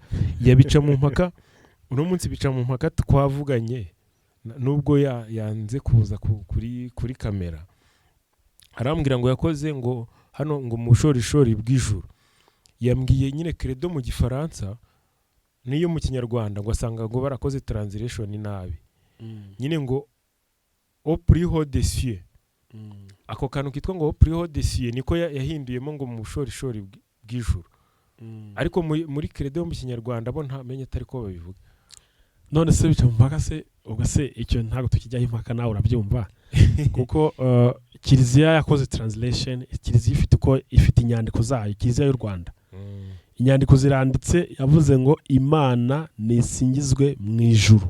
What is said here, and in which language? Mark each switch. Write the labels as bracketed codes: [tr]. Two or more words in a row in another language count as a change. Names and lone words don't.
[rw] Yabica mu mpaka, uno munsi bica mu mpaka twavuganye, nubwo yanze kuza kuri kamera. Arambwira ngo yakoze ngo hano ngo mu bushorishori bw'ijuru. Yambwiye nyine credo mu gifaransa niyo mu kinyarwanda ngo asanga ngo barakoze translation nabi. Nyine ngo [fr] au plus haut des cieux. Ako kantu kitwa ngo au plus haut des cieux niko yahinduyemo ngo mu bushorishori bw'ijuru. Ariko muri credo mu kinyarwanda bo ntamenye atari ko babivuga. None se bica mu mpaka se, ubwo se icyo ntago tukijyaho impaka nawe urabyumva. kuko kiliziya yakoze translation, kiliziya ifite inyandiko zayo, kiliziya y'u Rwanda inyandiko ziranditse yavuze ngo Imana nisingizwe mu ijuru.